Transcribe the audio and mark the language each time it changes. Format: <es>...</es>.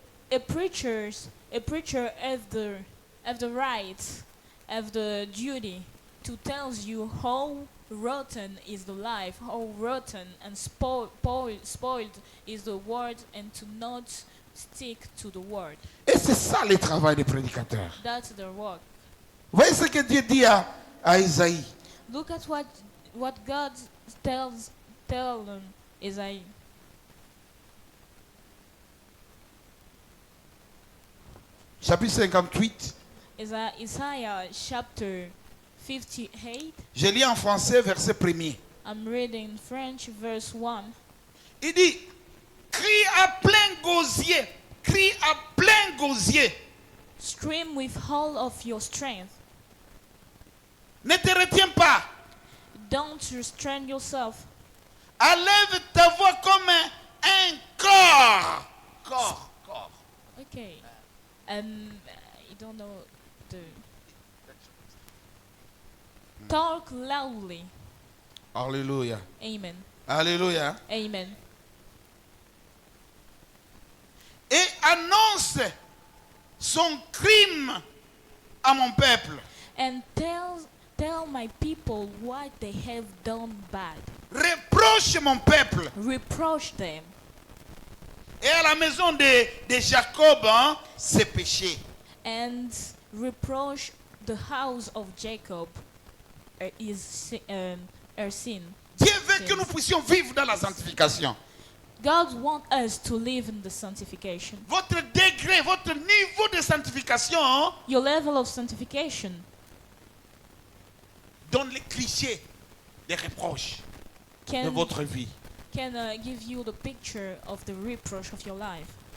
<en>A preacher have the right, have the duty to tell you how rotten is the life, how rotten and spoiled is the word, and to not stick to the word.</en> <fr>Et c'est ça le travail des prédicateurs.</fr> <en>That's their work.</en> <fr>Voyez ce que Dieu dit à Isaïe.</fr> <en>Look at what God tells Isaiah.</en> <fr>Chapitre 58.</fr> <en>Isaiah chapter 58.</en> <fr>Je lis en français, verset 1er.</fr> <en>I'm reading French verse 1.</en> <fr>Il dit, crie à plein gosier, crie à plein gosier.</fr> <en>Scream with all of your strength.</en> <fr>Ne te retiens pas.</fr> <en>Don't restrain yourself.</en> <fr>Élève ta voix comme un corps. Corps.</fr> <en>Okay. I don't know the. Talk loudly. Alléluia. Amen. Alléluia. Amen.</en> <fr>Et annonce son crime à mon peuple.</fr> <en>And tell my people what they have done bad.</en> <fr>Reproche mon peuple.</fr> <en>Reproach them.</en> <fr>Et à la maison de Jacob, ses péchés.</fr> <en>And reproach the house of Jacob her sin.</en> <fr>Dieu veut que nous puissions vivre dans la sanctification.</fr> <en>God wants us to live in the sanctification.</en> <fr>Votre degré, votre niveau de sanctification</fr> <en>Your level of sanctification</en> <fr>donne les clichés des reproches de</fr> <en>can</en> <fr>votre vie.</fr> <en>give you the picture of the reproach of your life.</en>